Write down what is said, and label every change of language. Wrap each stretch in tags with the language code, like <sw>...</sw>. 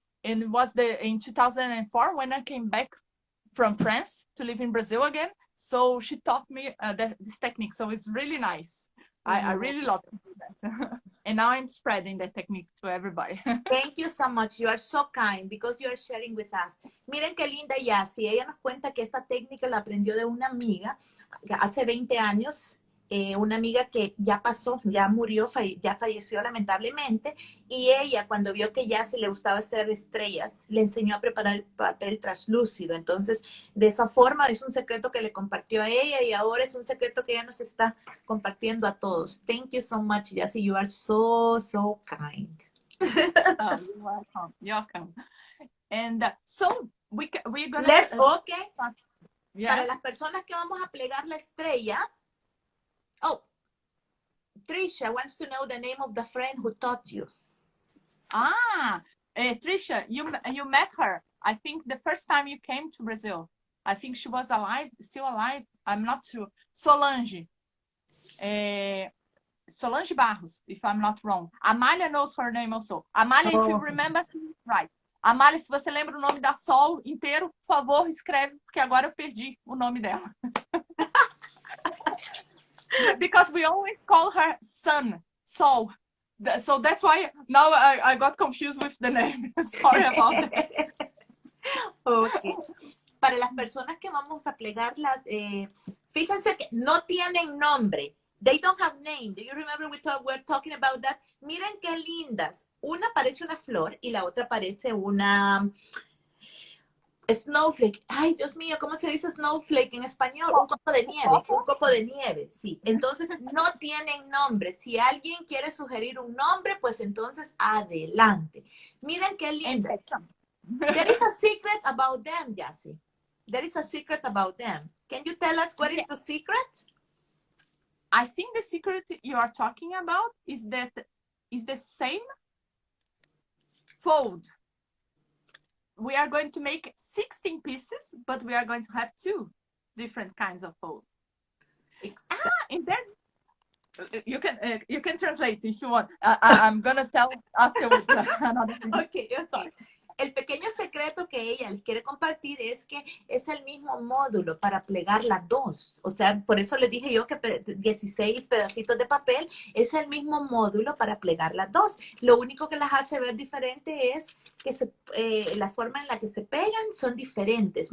<en>And it was in 2004 when I came back from France to live in Brazil again. So she taught me this technique. So it's really nice. I really love to do that. And now I'm spreading the technique to everybody. Thank you so much. You are so kind because you are sharing with us.</en> <es>Miren qué linda Jacy. Ella nos cuenta que esta técnica la aprendió de una amiga hace 20 años. Una amiga que ya pasó, ya murió, ya falleció lamentablemente, y ella cuando vio que ya se le gustaba hacer estrellas, le enseñó a preparar el papel traslúcido. Entonces, de esa forma es un secreto que le compartió a ella, y ahora es un secreto que ella nos está compartiendo a todos.</es> <en>Thank you so much, Jacy. You are so, so kind. Oh, you're welcome. You're welcome. And so we're gonna... Okay.</en> <es>Para las personas que vamos a plegar la estrella,</es> <en>Trisha wants to know the name of the friend who taught you. Trisha, you met her, I think, the first time you came to Brazil. I think she was still alive. I'm not sure. Solange. Solange Barros, if I'm not wrong. Amália knows her name also. Amália, if you remember, right.</en> <pt>Amália, se você lembra o nome da Sol inteiro, por favor, escreve, porque agora eu perdi o nome dela.</pt> <en>Because we always call her Sun, Sol. So that's why now I got confused with the name. Sorry about that. Okay.</en> <es>Para las personas que vamos a plegarlas, fíjense que no tienen nombre.</es> <en>They don't have name. Do you remember we're talking about that?</en> <es>Miren qué lindas. Una parece una flor y la otra parece una... snowflake. Ay, Dios mío, ¿cómo se dice snowflake en español? Un copo de nieve, un copo de nieve, sí. Entonces, no tienen nombre. Si alguien quiere sugerir un nombre, pues entonces, adelante. Miren qué lindo.</es> <en>There is a secret about them, Jacy. There is a secret about them. Can you tell us what is the secret? I think the secret you are talking about is that is the same fold. We are going to make 16 pieces, but we are going to have 2 different kinds of folds. And there's you can translate if you want. I'm gonna tell afterwards another thing. Okay.</en> <es>El pequeño secreto que ella les quiere compartir es que es el mismo módulo para plegar las dos. O sea, por eso les dije yo que 16 pedacitos de papel es el mismo módulo para plegar las dos. Lo único que las hace ver diferente es que la forma en la que se pegan son diferentes.</es>